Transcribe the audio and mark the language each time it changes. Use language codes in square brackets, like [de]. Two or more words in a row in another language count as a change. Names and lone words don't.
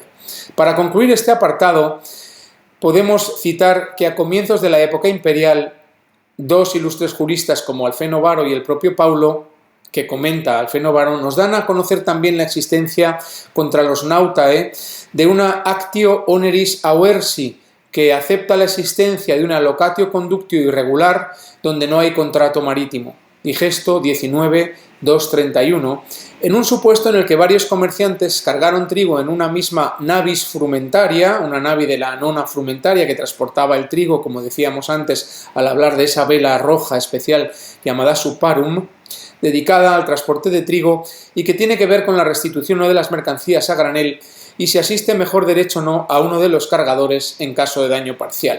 [es] Para concluir este apartado, podemos citar que a comienzos de la época imperial, dos ilustres juristas como Alfeno Varo y el propio Paulo, que comenta Alfeno Varo, nos dan a conocer también la existencia contra los nautae de una [la] actio oneris auersi, [es] que acepta la existencia de una [la] locatio conductio [es] irregular donde no hay contrato marítimo. Digesto 19.231, en un supuesto en el que varios comerciantes cargaron trigo en una misma [la] navis frumentaria, [es] una nave de la nona frumentaria que transportaba el trigo, como decíamos antes, al hablar de esa vela roja especial llamada suparum, dedicada al transporte de trigo y que tiene que ver con la restitución de las mercancías a granel y si asiste mejor derecho o no a uno de los cargadores en caso de daño parcial.